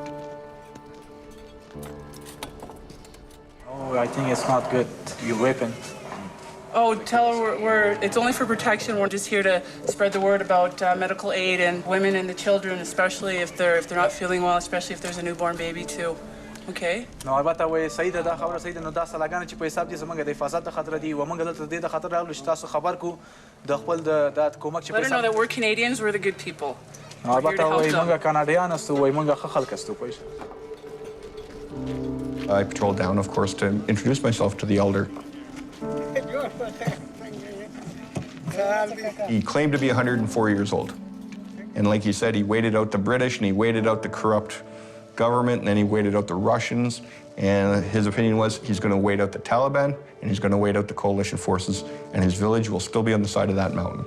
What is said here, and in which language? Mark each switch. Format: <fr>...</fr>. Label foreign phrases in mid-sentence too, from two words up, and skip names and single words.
<en>Oh, I think it's not good. Your weapon. Oh, tell her it's only for protection. We're just here to spread the word about medical aid and women and the children, especially if they're not feeling well, especially if there's a newborn baby too. Okay.</en> <ps>نو البته وای سید دا خبره سید نو دا سلاګانې چې په حساب دي زمونږ د حفاظت د خطر دي و مونږ دلته د خطر راغلو چې تاسو خبر کو د خپل د کومک چې</ps> <en>Let her know that we're Canadians, we're the good people.</en> <ps>نو البته وای مونږ کاناډیان استو وای مونږ ښه خلک استو پوه</ps> <en>I patrolled down, of course, to introduce myself to the elder. He claimed to be 104 years old. And like he said, he waited out the British and he waited out the corrupt government, and then he waited out the Russians, and his opinion was he's going to wait out the Taliban, and he's going to wait out the coalition forces, and his village will still be on the side of that mountain.</en>